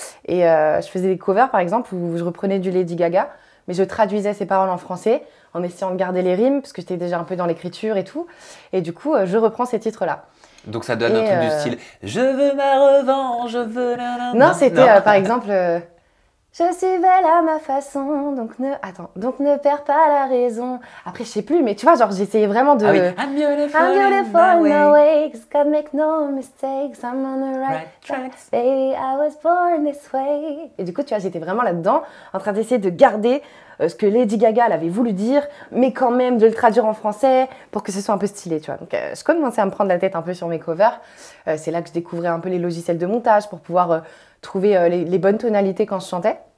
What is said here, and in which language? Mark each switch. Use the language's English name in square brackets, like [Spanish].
[French] Et je faisais des covers, par exemple, où je reprenais du Lady Gaga, mais je traduisais ses paroles en français, en essayant de garder les rimes, parce que j'étais déjà un peu dans l'écriture et tout. Et du coup, je reprends ces titres-là. Donc, ça donne un truc du style « Je veux ma revanche, je veux… » Non, c'était par exemple… Je suis belle à ma façon, donc ne perds pas la raison. Après, je sais plus, mais tu vois, genre, j'essayais vraiment de… Ah oui. [English] I'm beautiful in my way, 'cause God make no mistakes, I'm on the right track. Baby, I was born this way. [French] Et du coup, tu vois, j'étais vraiment là-dedans, en train d'essayer de garder ce que Lady Gaga elle avait voulu dire, mais quand même de le traduire en français pour que ce soit un peu stylé, tu vois. Donc, je commençais à me prendre la tête un peu sur mes covers. C'est là que je découvrais un peu les logiciels de montage pour pouvoir… trouver les bonnes tonalités quand je chantais.